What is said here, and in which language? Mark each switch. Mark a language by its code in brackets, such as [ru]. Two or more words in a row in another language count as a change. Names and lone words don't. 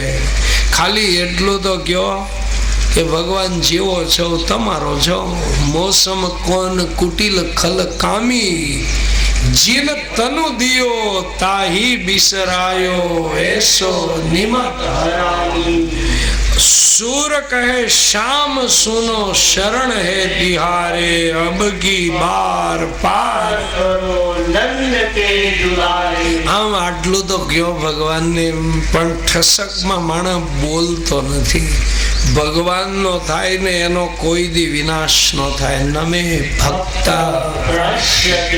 [gu] ખાલી એટલું તો કયો કે ભગવાન જેવો છો તમારો છો. [hi] मोसम कौन कुटिल खल कामी, जिन तनु दियो ताहि बिसरायो ऐसो निमत હરામી सूर कहे शाम सुनो शरण है तिहारे अब की बार पार करो नंद के दुलारे [gu] આમ આટલું તો કયો ભગવાનને, પણ ઠસકમાં માણસ બોલતો નથી. ભગવાનનો થાય ને એનો કોઈ દી વિનાશ ન થાય. [sa] नमे भक्ता પ્રશ્યતિ